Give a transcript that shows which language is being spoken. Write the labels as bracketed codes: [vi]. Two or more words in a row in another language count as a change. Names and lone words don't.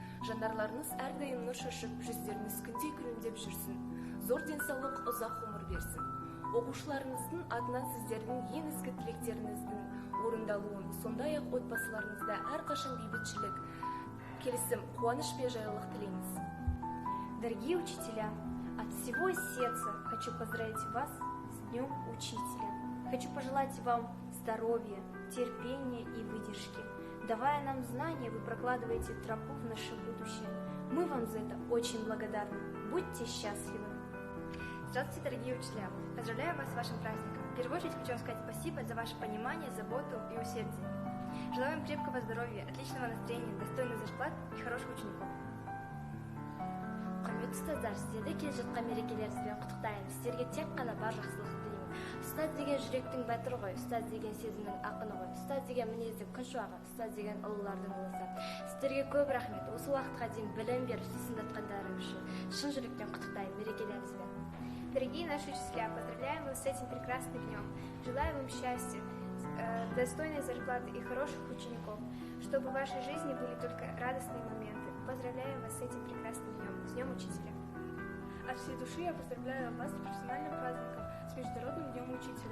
[kk] жанарларыңыз әрдайым нұр шашып, жүздеріңіз күндей күлімдеп жүрсін. Зор денсаулық, ұзақ ғұмыр берсін. Оқушыларыңыздың атынан сіздердің ең ізгі тілектеріңіздің орындалуын, сондай-ақ отбасыларыңызда әрқашан бейбітшілік, келісім, қуаныш пен жайлылық тілейміз. [ru] Дорогие учителя, от всего сердца хочу поздравить вас с Днем Учителя. Хочу пожелать вам здоровья, терпения и выдержки. Давая нам знания, вы прокладываете тропу в наше будущее. Мы вам за это очень благодарны. Будьте счастливы. Здравствуйте, дорогие учителя! Поздравляю вас с вашим праздником. В первую очередь хочу вам сказать спасибо за ваше понимание, заботу и усердие. Желаю вам крепкого здоровья, отличного настроения, достойных зарплат и хороших учеников. [kk] Құрметті ұстаздар, сіздерді келе жатқан мерекелеріңізбен құттықтаймын. Сіздерге тек қана бар жақсылық тілеймін. Ұстаз деген жүректің батыры ғой, ұстаз деген сезімнің ақыны ғой, ұстаз деген мінездің күншуағы, ұстаз деген ұлылардың ұлысы. Сіздерге көп рахмет. Осы уақытқа дейін білім беріп, сусындатқандарың үшін шын жүректен құттықтаймын мерекелеріңізбен. [ru] Дорогие наши учителя, поздравляем вас с этим прекрасным днем. Желаю вам счастья, достойной зарплаты и хороших учеников, чтобы в вашей жизни были только радостные моменты. Поздравляю вас с этим прекрасным днем, с Днем Учителя. От всей души я поздравляю вас с профессиональным праздником, с Международным Днем Учителя.